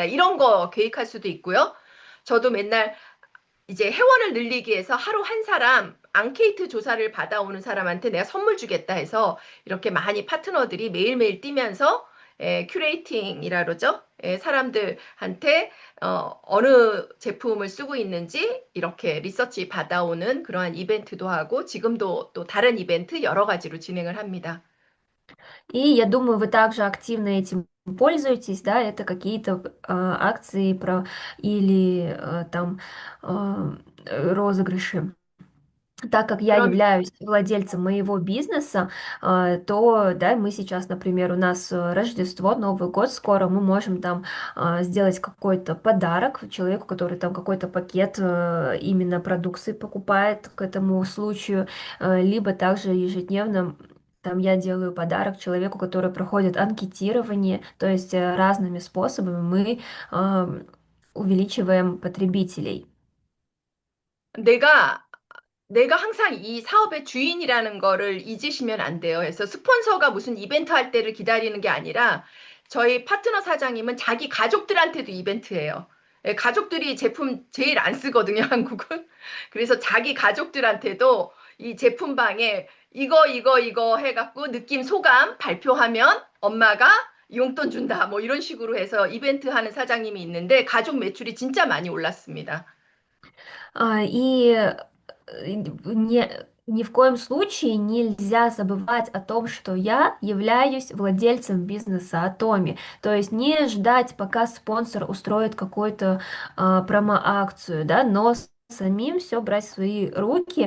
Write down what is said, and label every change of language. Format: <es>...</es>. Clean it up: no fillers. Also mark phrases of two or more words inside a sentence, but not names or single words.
<ko>이런 거 계획할 수도 있고요. 저도 맨날 이제 회원을 늘리기 위해서 하루 한 사람 앙케이트 조사를 받아오는 사람한테 내가 선물 주겠다 해서 이렇게 많이 파트너들이 매일매일 뛰면서 큐레이팅이라 그러죠. 사람들한테 어느 제품을 쓰고 있는지 이렇게 리서치 받아오는 그러한 이벤트도 하고 지금도 또 다른 이벤트 여러 가지로 진행을 합니다.</ko> <ru>И я думаю, вы также активно этим пользуетесь, да, это какие-то акции про или там розыгрыши. Так как я</ru> <ko>그럼</ko> <ru>являюсь владельцем моего бизнеса, то, да, мы сейчас, например, у нас Рождество, Новый год скоро, мы можем там сделать какой-то подарок человеку, который там какой-то пакет именно продукции покупает к этому случаю, либо также ежедневно там я делаю подарок человеку, который проходит анкетирование, то есть разными способами мы увеличиваем потребителей.</ru> <ko>내가 내가 항상 이 사업의 주인이라는 거를 잊으시면 안 돼요. 그래서 스폰서가 무슨 이벤트 할 때를 기다리는 게 아니라 저희 파트너 사장님은 자기 가족들한테도 이벤트예요. 가족들이 제품 제일 안 쓰거든요, 한국은. 그래서 자기 가족들한테도 이 제품방에 이거 해갖고 느낌 소감 발표하면 엄마가 용돈 준다. 뭐 이런 식으로 해서 이벤트 하는 사장님이 있는데 가족 매출이 진짜 많이 올랐습니다.</ko> <ru>И ни в коем случае нельзя забывать о том, что я являюсь владельцем бизнеса Атоми. То есть не ждать, пока спонсор устроит какую-то промо-акцию, да, но самим все брать в свои руки.</ru>